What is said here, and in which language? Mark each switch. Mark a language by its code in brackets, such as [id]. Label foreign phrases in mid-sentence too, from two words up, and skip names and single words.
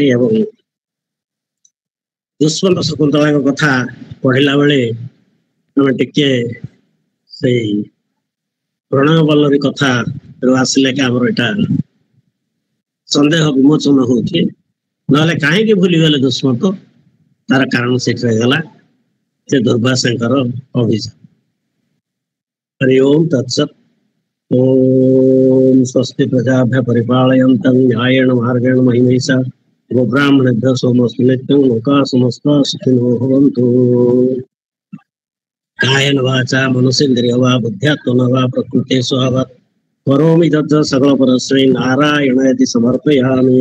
[or] ଏବଂ ଦୁଷ୍ମନ୍ତ ଶକୁନ୍ତଳାଙ୍କ କଥା ପଢିଲା ବେଳେ ଆମେ ଟିକେ ସେଇ ପ୍ରଣୟ ବଲ୍ଲରୀ କଥା ଆସିଲେ କି ଆମର ଏଇଟା ସନ୍ଦେହ ବିମୋଚନ ହଉଛି। ନହେଲେ କାହିଁକି ଭୁଲିଗଲେ ଦୁଷ୍ମନ୍ତ, ତାର କାରଣ ସେଠି ରହିଗଲା, ସେ ଦୁର୍ବାସାଙ୍କର ଅଭିଶାପ। [sa] हरि ओं तत्सत्। ओम स्वस्ति प्रजाभ्यः परिपालयन्तं न्यायेन मार्गेण महीं महिषाः गोब्राह्मणेभ्यः सोमस्तु नित्यं लोकाः समस्ताः सुखिनो भवन्तु। कायेन वाचा मनसेन्द्रियर्वा वा बुद्ध्यात्मना वा प्रकृते स्वभावात् करोमि तत् सकल परस्मै नारायणाय समर्पयामि।